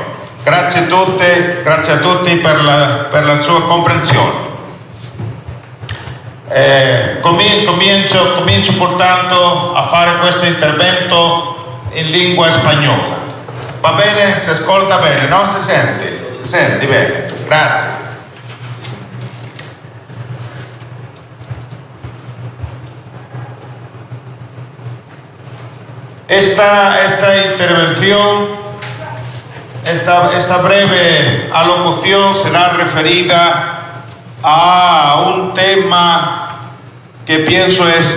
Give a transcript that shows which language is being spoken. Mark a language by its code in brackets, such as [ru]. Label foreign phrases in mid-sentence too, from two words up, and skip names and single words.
[it] Grazie a tutti per la sua comprensione. Comincio pertanto a fare questo intervento in lingua spagnola. Va bene? Si ascolta bene, no? Si sente bene. Grazie. [es] Esta intervención, esta breve alocución será referida a un tema que pienso es